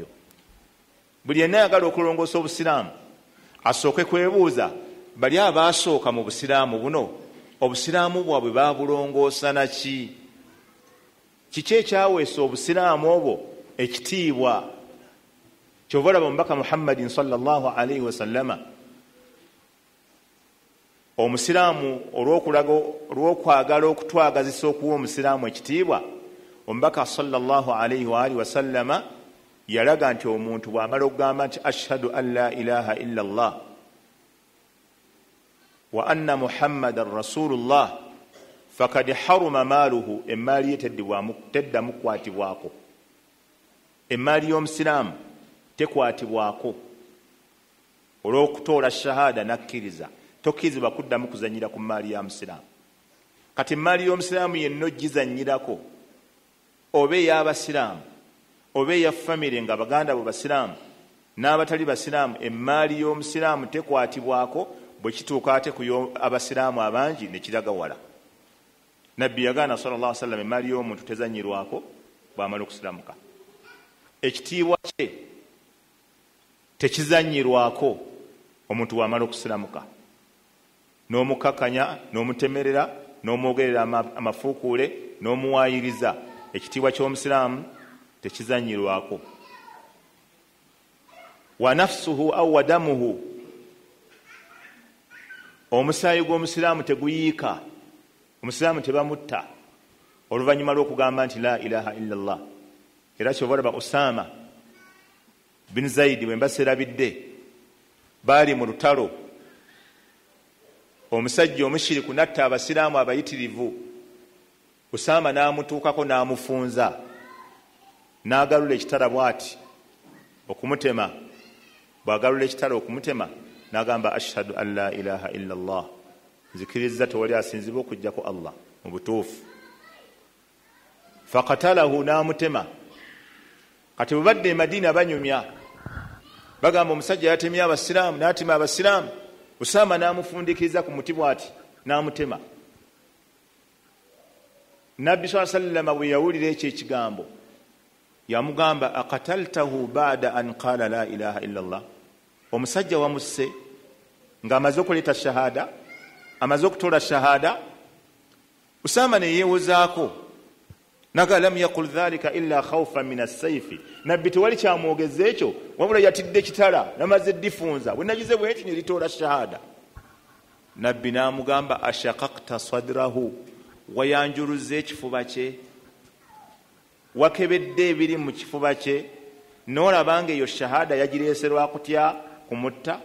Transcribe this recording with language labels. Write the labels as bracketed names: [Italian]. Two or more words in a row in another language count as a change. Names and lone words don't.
[Ganda] Buli yenna ayagala okulongoosa obusiraamu asooke kwebuuza, bali abaasooka mu busiraamu buno, obusiraamu bwabwe baabulongoosa naki? Kiki ekyaweesa obusiraamu obwo ekitiibwa? Kyova olaba omubaka Muhammadin [Arabic] صلى الله عليه وسلم, [Ganda] omusiraamu olw'okwagala okutwagazisa okuwa omusiraamu ekitiibwa, omubaka [Arabic] صلى الله عليه وعلى آله وسلم [Ganda] yalaga nti omuntu bw'amala okugamba nti [Arabic] أشهد أن لا إله إلا الله وأن محمدا رسول الله فقد حرم ماله, [Ganda] emaali ye teddamu kukwatibwako. Emaali y'omusiraamu tekwatibwako olw'okutoola shahada nakkiriza, tokkirizibwa kuddamu kuzanyira ku maali ya musiraamu. Kati emaali y'omusiraamu yenna ogizanyirako, oba ey'abasiraamu oba eya famire nga baganda bo basiraamu n'abatali basiraamu, emaali y'omusiraamu tekwatibwako. Bwe kituuka ate ku abasiraamu abangi ne kiraga wala. Nabbi yagaana [Arabic] صلى الله عليه وسلم, [Ganda] emaali y'omuntu tezanyirwako bw'amala okusiramuka. Ekitiibwa kye tekizanyirwako omuntu bw'amala okusiramuka. N'omukakanya, n'omutemerera, n'omwogerera amafuukuule, n'omuwaayiriza. Ekitiibwa ky'omusiraamu tekizanyirwako. [Arabic] ونفسه أو ودمه, [Ganda] omusaayi gw'omusiraamu teguyiika, omusiraamu tebamutta oluvannyuma lw'okugamba nti [Arabic] لا إله إلا الله. [Ganda] Era kyova olaba Usaama bin Zaidi bwe mbaserabidde, baali mu lutalo, omusajja omushiriku natta abasiraamu abayitirivu, Usaama n'amutuukako n'amufunza, n'agalula ekitala bw'ati okumutema. Bw'agalula ekitala okumutema, n'agamba [Arabic] أشهد أن لا إله إلا الله, [Ganda] nzikiriza tewali asinzibwa okujjako Allah mu butuufu. Fakatalahu, n'amutema. Kati bwe badde e Madiina banyumya, bagamba omusajja yatemye abasiraamu, n'atema abasiraamu. Usaama n'amufundikiriza ku muti bw'ati, n'amutema. Nabbi [Arabic] صلى الله عليه وسلم [Ganda] bwe yawulira ekyo ekigambo, yamugamba [Arabic] أقتلته بعد أن قال لا إله إلا الله, [Ganda] omusajja wamusse ng'amaze okuleeta shahada, amaze okutoola shahada. Usaama ne yeewozaako, naga [Arabic] لم يقل ذلك إلا خوفا من السيف, [Ganda] nabbi tewali kyamwogeza ekyo wabula yatidde kitala, namaze ddifunza, bwe nagize bwe nti ne litoola shahada. Nabbi n'amugamba [Arabic] أشققت صدره, [Ganda] wayanjuluza ekifuba kye. wakebedde ebiri mu kifuba kye n'olabanga eyo shahada yagireeserwa kutya kumutta.